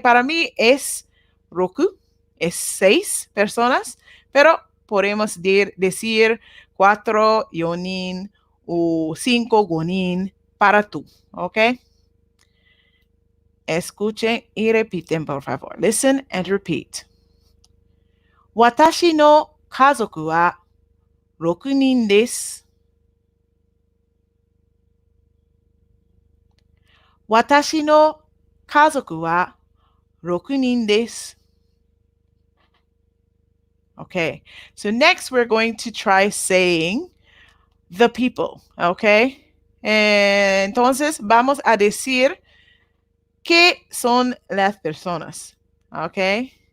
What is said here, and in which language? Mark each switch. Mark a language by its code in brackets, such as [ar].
[es] Para mí es roku, es 6 personas, pero podemos decir 4 yonin o 5 gonin para tú, ¿ok? Escuchen y repiten, por favor. [en] Listen and repeat. [ja] Watashi no kazoku wa 6人です。私の家族は6人です。 [en] Okay, so next we're going to try saying the people, okay? [es] Entonces vamos a decir qué son las personas, okay?